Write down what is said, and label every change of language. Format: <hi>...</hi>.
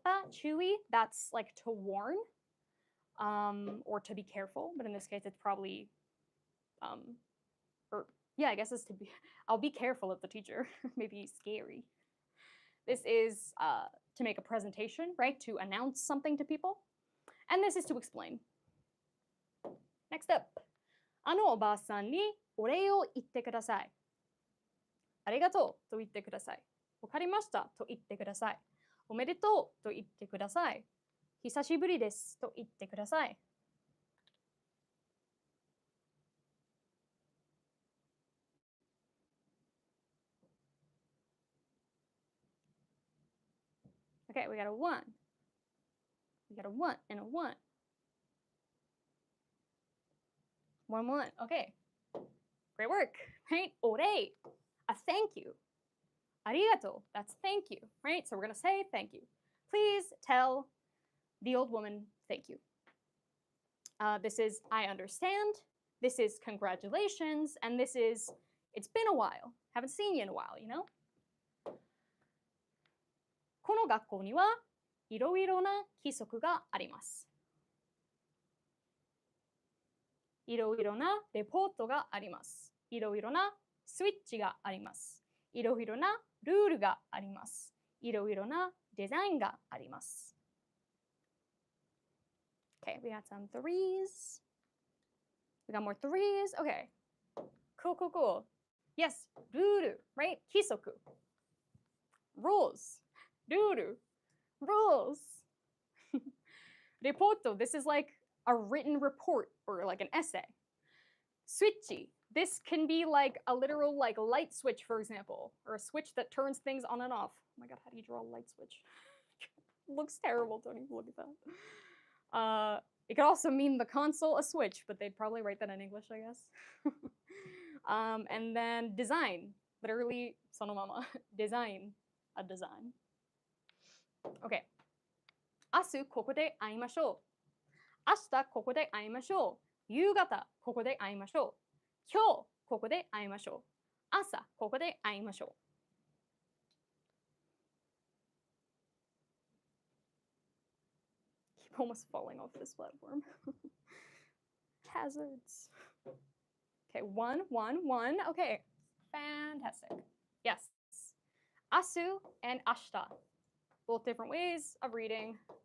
<en>注意, that's like to warn or to be careful, but in this case it's probably I guess it's to be, I'll be careful of the teacher. Maybe scary. This is to make a presentation, right? To announce something to people. And this is to explain. Next up.</en> <ja>あのおばあさんにお礼を言ってください。ありがとうと言ってください。わかりましたと言ってください。おめでとうと言ってください。久しぶりですと言ってください。</ja> <en>Okay, we got a 1. We got a 1 and a 1. 1. Okay. Great work, right? お礼.A thank you. ありがとう. That's thank you, right? So we're going to say thank you. Please tell the old woman thank you. This is I understand. This is congratulations. And this is it's been a while. Haven't seen you in a while, you know?</en> <ja>この学校にはいろいろな規則があります。いろいろなレポートがあります。いろいろなスイッチがあります。いろいろなルールがあります。いろいろなデザインがあります。</ja> <en>Okay, we got some 3s. We got more 3s. Okay. Cool. Yes, ルール, right? 規則.Rules. ルール.Rules. Reporto, this is like a written report or like an essay. Switchy. This can be like a literal like light switch, for example, or a switch that turns things on and off. Oh my god, how do you draw a light switch? Looks terrible, don't even look at that. It could also mean the console a switch, but they'd probably write that in English, I guess. And then design, literally sonomama. Design, a design. Okay.</en> <ja>明日ここで会いましょう。明日ここで会いましょう。夕方ここで会いましょう。今日ここで会いましょう。朝ここで会いましょう。</ja> <en>Keep almost falling off this platform. Hazards. Okay, one. Okay, fantastic. Yes. Asu and ashita. Both different ways of reading.</en>